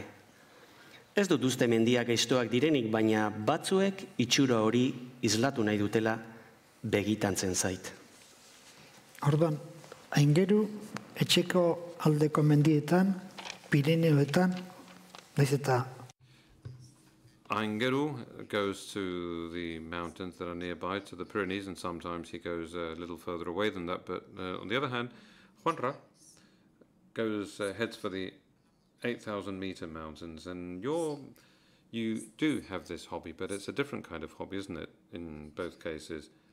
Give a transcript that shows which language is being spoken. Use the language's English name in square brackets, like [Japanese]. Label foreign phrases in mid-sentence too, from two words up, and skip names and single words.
[Basque] Ez dut uste mendiak gaiztoak direnik, baina batzuek itxura hori islatu nahi dutela begitantzen zait. Orduan, Aingeru etxeko aldeko mendietan, Pirineoetan, naiz eta [English] Aingeru goes to the mountains that are nearby, to the Pyrenees, and sometimes he goes a little further away than that. But on the other hand, Juanra heads for the 8,000-meter mountains, and you do have this hobby, but it's a different kind of hobby, isn't it, in both cases?